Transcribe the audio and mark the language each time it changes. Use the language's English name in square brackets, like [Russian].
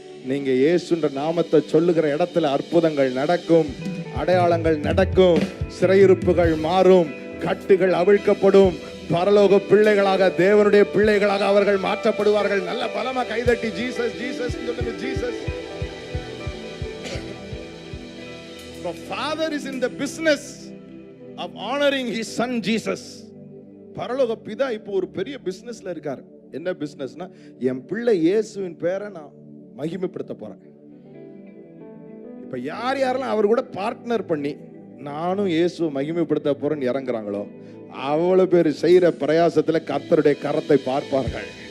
[Tamil] நீங்க இயேசுன்ற நாமத்தை சொல்லுகிற இடத்துல அற்புதங்கள் நடக்கும், அடையாளங்கள் நடக்கும், சிறையிருப்புகள் மாறும், கட்டுகள் அவிழ்க்கப்படும். பரலோக பிள்ளைகளாக, தேவனுடைய பிள்ளைகளாக அவர்கள் மாற்றப்படுவார்கள். நல்ல பலமா கைதட்டி ஜீசஸ், ஜீசஸ் சொல்லுங்க Jesus. [English] The Father is in the business of honoring his son Jesus. [Tamil] பரலோக பிதா இப்போ ஒரு பெரிய பிசினஸ்ல இருக்காரு. என்ன பிசினஸ்னா, என் பிள்ளை இயேசுவின் பேரை நான் மகிமைப்படுத்த போறேன். இப்ப யார் யாரெல்லாம் அவர் கூட பார்ட்னர் பண்ணி நானும் இயேசுவை மகிமைப்படுத்த போறேன்னு இறங்குறாங்களோ, அவ்வளவு பேர் செய்யற பிரயாசத்துல கர்த்தருடைய கரத்தை பார்ப்பார்கள்.